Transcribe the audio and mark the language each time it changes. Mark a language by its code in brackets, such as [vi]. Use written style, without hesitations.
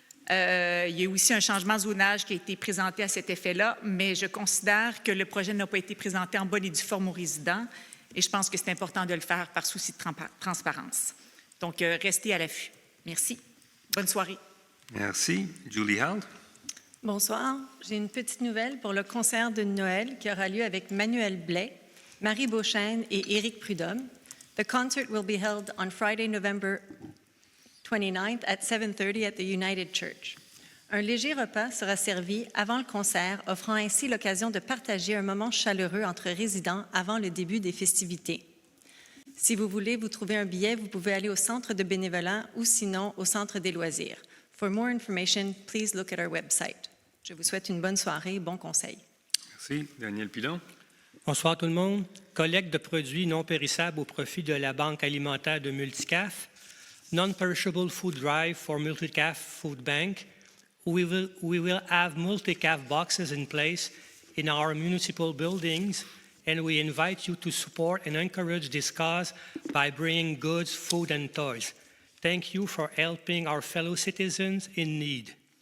[fr] Il y a aussi un changement de zonage qui a été présenté à cet effet-là, mais je considère que le projet n'a pas été présenté en bonne et due forme aux résidents et je pense que c'est important de le faire par souci de transparence. Donc, restez à l'affût. Merci. Bonne soirée. Merci. Julie Held. Bonsoir. J'ai une petite nouvelle pour le concert de Noël qui aura lieu avec Manuel Blais, Marie Beauchesne et Éric Prudhomme. [en] The concert will be held on Friday, November 29th at 7:30 at the United Church. [fr] Un léger repas sera servi avant le concert, offrant ainsi l'occasion de partager un moment chaleureux entre résidents avant le début des festivités. Si vous voulez vous trouver un billet, vous pouvez aller au centre de bénévolat ou sinon au centre des loisirs. [en] For more information, please look at our website. [fr] Je vous souhaite une bonne soirée et bon conseil. Merci. Daniel Pilon. Bonsoir tout le monde. Collecte de produits non périssables au profit de la Banque alimentaire de Multicaf. [en] Non-perishable food drive for Multicaf Food Bank. We will have Multicaf boxes in place in our municipal buildings, and we invite you to support and encourage this cause by bringing goods, food, and toys. Thank you for helping our fellow citizens in need.